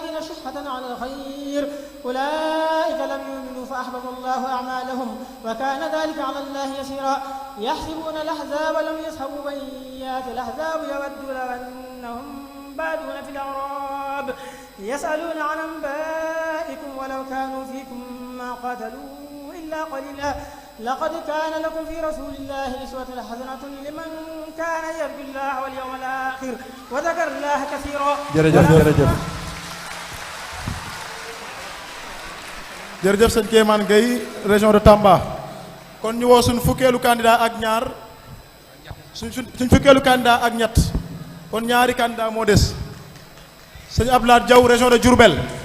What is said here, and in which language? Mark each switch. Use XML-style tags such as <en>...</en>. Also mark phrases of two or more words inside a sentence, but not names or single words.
<ar>أشحة على الخير أولئك لم يؤمنوا فأحبط الله أعمالهم وكان ذلك على الله يسيرا يحسبون الأحزاب لم يسحبوا من يأتي الأحزاب يودوا لو أنهم بادون في الأعراب يسألون عن أنبائكم ولو كانوا فيكم ما قاتلوا إلا قليلا لقد كان لكم في رسول الله أسوة حسنة لمن كان يرجو الله واليوم الآخر وذكر الله كثيرا.</ar> <wo>jërëjëf sëñ Kémane Gueye</wo> <fr>région de Tamba</fr> <wo>kon ñu woo suñ fukkeelu candidat ak ñaar suñ fukkeelu candidat ak ñett kon ñaari candidat moo des sëñ Abdoulaye Diaw</wo> <fr>région de Diourbel.</fr>